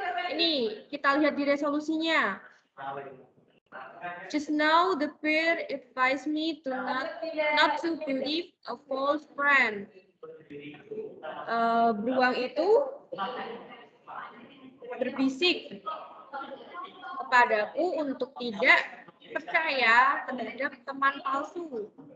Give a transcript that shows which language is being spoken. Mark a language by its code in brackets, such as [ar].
[id] Ini kita lihat di resolusinya. [en] Just now the bear advised me to not to believe a false friend. [id] Beruang itu berbisik kepadaku untuk tidak percaya terhadap teman palsu.